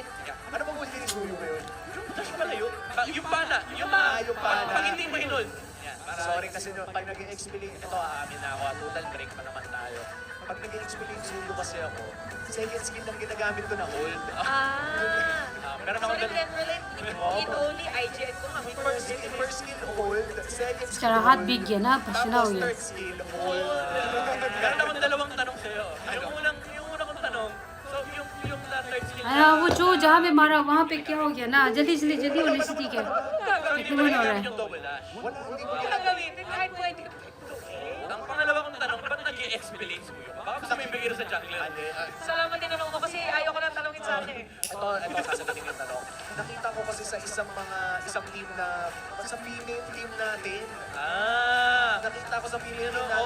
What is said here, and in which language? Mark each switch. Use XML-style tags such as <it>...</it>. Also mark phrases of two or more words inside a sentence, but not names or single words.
<tl>Ano bang ulti ni Suyo ngayon? Yung dash malayo, yung pana, yung pana. pag hindi mahinol. Sorry kasi pag nag-explain, ito aamin na ako, total break pa naman tayo. Pag nag-explain Suyo kasi ako,</tl> <en>second skill</en> <tl>lang ginagamit ko na hold. Meron ako</tl> <en>Sorry, relate. It only IGN</en> <tl>ko nga.</tl> <en>First skill hold, second skill</en> <hi>इसका हाथ भीग गया ना पसीना हो</hi> <tl>tapos</tl> <hi>गया</hi> <en>third skill hold.</en> <tl>Meron akong dalawang tanong sa'yo. Yung unang kong tanong, so yung</tl> <en>third skill</en> <hi>अरे वो जो जहाँ पे मारा वहाँ पे क्या हो गया ना जल्दी जल्दी जल्दी होने से ठीक है कितने मिनट हो रहा है</hi> <tl>yung</tl> <en>double dash.</en> <tl>Hindi ko gagamitin kahit pwede. Ang pangalawa kong tanong, ba't nag-i-explain mo yun? Baka gusto mo ibigay sa jungler. Salamat din tanong mo kasi ayaw ko lang tanongin sa akin. Ito sasagutin yung tanong. Nakita ko kasi sa isang team na, sa</tl> <en>female team</en> <tl>natin, nakita ko sa</tl> <en>female team</en> <tl>natin.</tl>